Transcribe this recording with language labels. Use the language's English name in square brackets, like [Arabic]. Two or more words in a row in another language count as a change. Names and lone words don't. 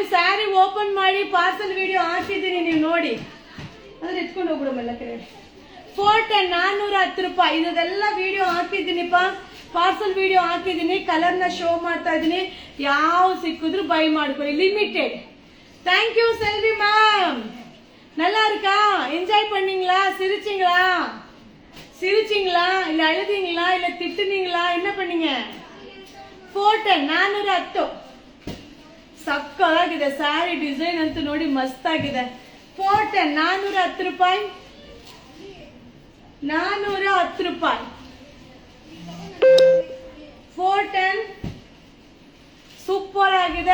[Kannada] ಸ್ಯಾರಿ ಓಪನ್ ಮಾಡಿ [English] parcel video [Kannada] ಹಾಕಿದ್ದೀನಿ, ನೀವು ನೋಡಿ. ಅದ್ರ ಎತ್ಕೊಂಡು ಹೋಗ್ಬಿಡು ಮೆಲ್ಲ ಕಡೆ. 410 ರೂಪಾಯಿ. ಇದೆಲ್ಲ ವಿಡಿಯೋ ಹಾಕಿದ್ದೀನಿಪ್ಪ, [English] parcel video [Kannada] ಹಾಕಿದ್ದೀನಿ. ಕಲರ್ನ ಶೋ ಮಾಡ್ತಾ ಇದ್ದೀನಿ. ಯಾವ ಸಿಕ್ಕಿದ್ರು ಬೈ ಮಾಡ್ಕೊಳ್ಳಿ, ಲಿಮಿಟೆಡ್. [English] thank you Selvi ma'am. [Tamil] நல்லா இருக்கா? என்ஜாய் பண்ணீங்களா? சிரிச்சிங்களா இல்ல அழுதீங்களா இல்ல திட்டுனீங்களா? என்ன பண்ணீங்க? [Kannada] 410 ಸಕ್ಕತ್ತಾಗಿದೆ ಸ್ಯಾರಿ. ಡಿಸೈನ್ ಅಂತೂ ನೋಡಿ ಮಸ್ತ್ ಆಗಿದೆ. 410 ರೂಪಾಯಿ. 410 ರೂಪಾಯಿ. 410 ಸೂಪರ್ ಆಗಿದೆ.